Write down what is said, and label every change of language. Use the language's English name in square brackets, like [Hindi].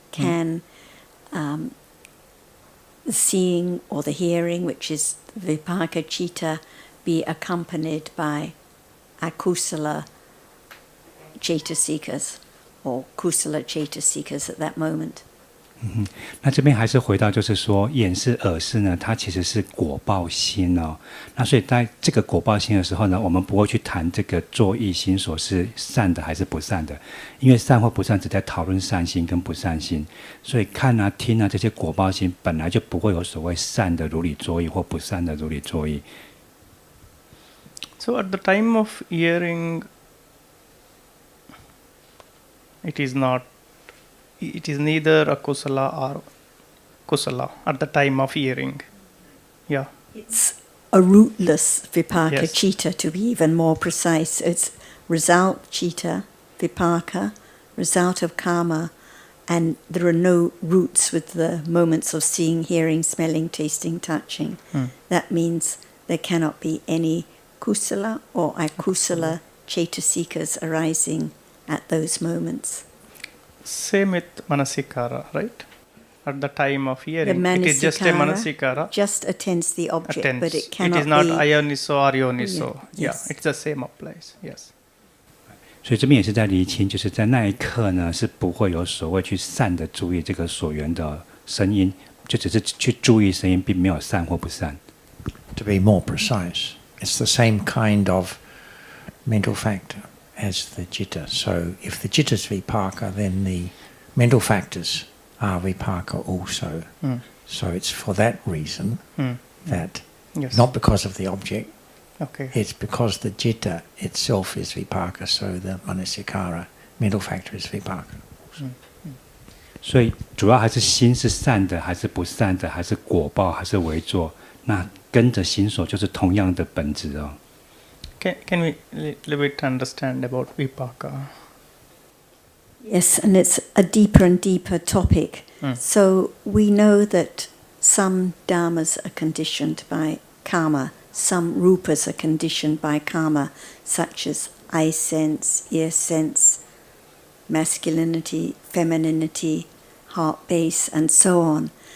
[English] Can the seeing or the hearing, which is vipaka citta, be accompanied by akusala cetasikas or kusala cetasikas at that moment? [Chinese] 那这边还是回到，就是说眼识、耳识呢，它其实是果报心哦。那所以在这个果报心的时候呢，我们不会去谈这个作意心所是善的还是不善的，因为善或不善只在讨论善心跟不善心。所以看啊、听啊这些果报心本来就不会有所谓善的如理作意或不善的如理作意。 [English] So at the time of hearing, it is neither akusala or kusala at the time of hearing. Yeah. It's a rootless vipaka Yes. citta, to be even more precise. It's result citta, vipaka, result of karma, and there are no roots with the moments of seeing, hearing, smelling, tasting, touching. That means there cannot be any kusala or akusala cetasikas arising at those moments. Same with manasikara, right? At the time of hearing, The it is just a manasikara. just attends the object, Attends. but it cannot It is not be... ayoniso or yoniso. Yeah, Yeah, yes. it's the same applies. Yes. [Chinese] 所以这边也是在厘清，就是在那一刻呢，是不会有所谓去善的注意这个所缘的声音，就只是去注意声音，并没有善或不善。 [English] To be more precise, it's the same kind of mental factor as the citta. So if the citta is vipaka, then the mental factors are vipaka also. So it's for that reason that, Yes. not because of the object, Okay. it's because the citta itself is vipaka, so the manasikara mental factor is vipaka. [Chinese] 所以主要还是心是善的还是不善的，还是果报还是为作，那跟着心所就是同样的本质哦。 [English] Can we little bit understand about vipaka? Yes, and it's a deeper and deeper topic. So we know that some dhammas are conditioned by karma, some rupas are conditioned by karma, such as eye sense, ear sense, masculinity, femininity, heart base, and so on.